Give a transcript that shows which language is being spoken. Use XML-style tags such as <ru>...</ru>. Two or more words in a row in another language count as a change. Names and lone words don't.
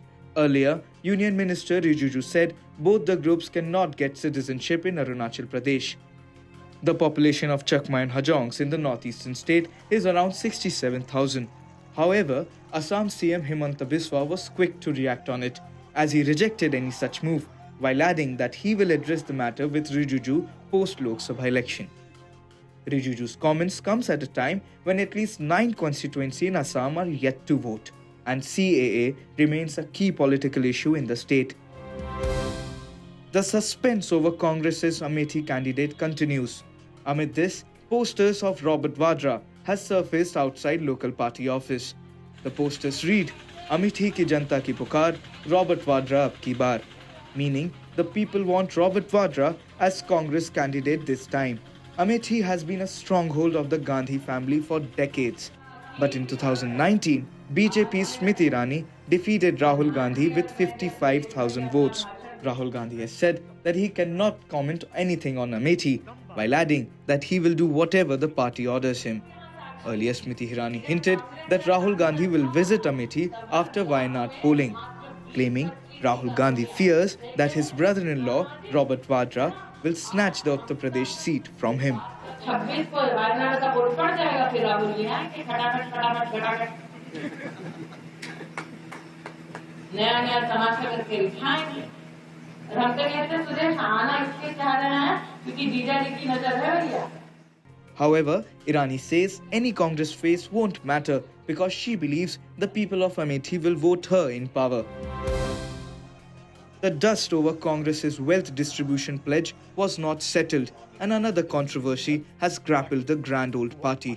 <en>Earlier, Union Minister Rijiju said both the groups cannot get citizenship in Arunachal Pradesh. The population of Chakma and Hajongs in the northeastern state is around 67,000. However, Assam CM Himanta Biswa was quick to react on it, as he rejected any such move, while adding that he will address the matter with Rijiju post-Lok Sabha election. Rijuju's comments comes at a time when at least 9 constituencies in Assam are yet to vote, and CAA remains a key political issue in the state. The suspense over Congress's Amethi candidate continues. Amid this, posters of Robert Vadra has surfaced outside local party office. The posters read,</en> <hi>"अमेठी की जनता की पुकार, रॉबर्ट वाड्रा अब की बार,"</hi> <en>meaning the people want Robert Vadra as Congress candidate this time. Amethi has been a stronghold of the Gandhi family for decades. But in 2019, BJP's Smriti Irani defeated Rahul Gandhi with 55,000 votes. Rahul Gandhi has said that he cannot comment anything on Amethi, while adding that he will do whatever the party orders him. Earlier, Smriti Irani hinted that Rahul Gandhi will visit Amethi after Wayanad polling, claiming Rahul Gandhi fears that his brother-in-law, Robert Vadra, will snatch the Uttar Pradesh seat from him.</en> <hi>26 को वायनाड का वोट पड़ जाएगा, फिर राहुल जी हैं कि फटाफट फटाफट फटाफट नया नया तमाशा करके दिखाएंगे। और हम तो कहते हैं सुदेश आना इसलिए चाह रहे हैं क्योंकि जीजा जी की नजर है भैया।</hi> <en>However, Irani says any Congress face won't matter because she believes the people of Amethi will vote her in power. The dust over Congress's wealth distribution pledge was not settled, and another controversy has grappled the grand old party.</en>